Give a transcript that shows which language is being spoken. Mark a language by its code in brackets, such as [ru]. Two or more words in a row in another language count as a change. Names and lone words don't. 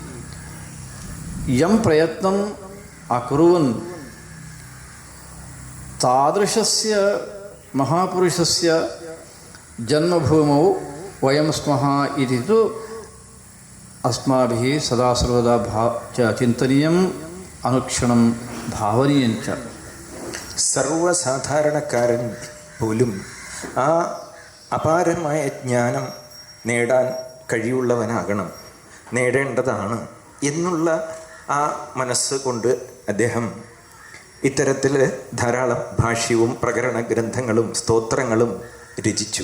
[sa] यं प्रयत्नम् अकुर्वन् तादृशस्य महापुरुषस्य जन्मभूमौ वयं स्मः इति तु अस्माभिः सदा सर्वदा चिन्तनीयम्, अनुक्षणं भावनीयं च। [ml] സർവ്വസാധാരണക്കാരൻ പോലും ആ അപാരമായ ജ്ഞാനം നേടാൻ കഴിവുള്ളവനാകണം, നേടേണ്ടതാണ് എന്നുള്ള ആ മനസ്സ് കൊണ്ട് അദ്ദേഹം ഇത്തരത്തിൽ ധാരാളം ഭാഷ്യവും പ്രകരണ ഗ്രന്ഥങ്ങളും സ്തോത്രങ്ങളും രചിച്ചു.